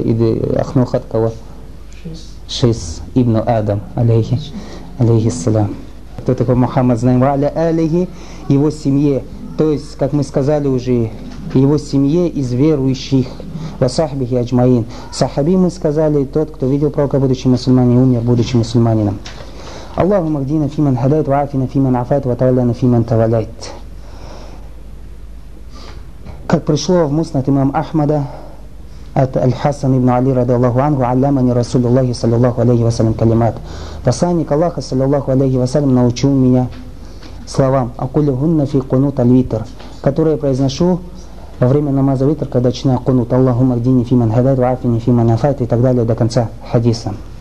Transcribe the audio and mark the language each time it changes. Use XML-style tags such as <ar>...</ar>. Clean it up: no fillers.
<ru>Иди, Ахнух от кого? Шис. Шис ибн Адам, алейхи. Алейхи ссалям. Кто такой Мухаммад, знаем, аля алейхи, его семье. То есть, как мы сказали уже, его семье из верующих.</ru> <ar>وصحبه أجمعين.</ar> <ru>صحابي мы сказали, тот, кто видел пророка, будучи мусульманином, умер, будучи мусульманином.</ru> <ar>اللهم اهدنا فيمن هديت وعافنا فيمن عافيت وتولنا فيمن توليت.</ar> <ru>Как пришло в Муснад имам Ахмада от Аль-Хасан ибн Али радиаллаху анху, «Алламани Расулуллахи саллиллаху алейхи вассалям калимат». Посланник Аллаха саллиллаху алейхи вассалям научил меня словам «Акулю гунна фи кунут аль-витр», которые я произношу во время намаза витр, когда начинаю кунут «Аллахум агдини фи ман хадайт ва афини фи ман афайт» и так далее до конца хадиса.</ru>